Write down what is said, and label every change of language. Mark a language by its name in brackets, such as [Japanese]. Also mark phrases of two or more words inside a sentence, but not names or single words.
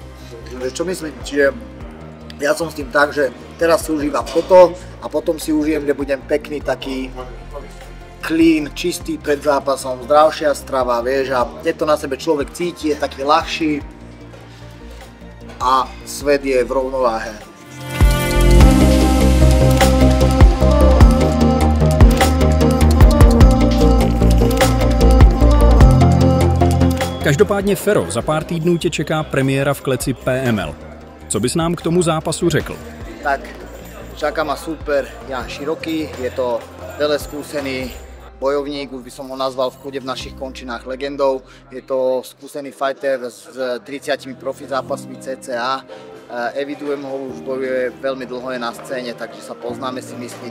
[Slovak] Čo myslím, čiže ja som s tým tak, že teraz si užívam toto a potom si užijem, že budem pekný, taký clean, čistý pred zápasom, zdravšia strava, vieš, a keď to na sebe človek cíti, je taký ľahší a svet je v rovnováhe. [Czech] Každopádně Fero, za pár týdnů tě čeká premiéra v kleci PML. Co bys nám k tomu zápasu řekl? Tak, [Slovak] čaká ma super Jan Široký, je to veleskúsený bojovník, už by som ho nazval v kľude v našich končinách legendou. Je to skúsený fighter s 30 profi zápasmi CCA. Evidujem ho, už bojuje veľmi dlho, je na scéne, takže sa poznáme, si myslím.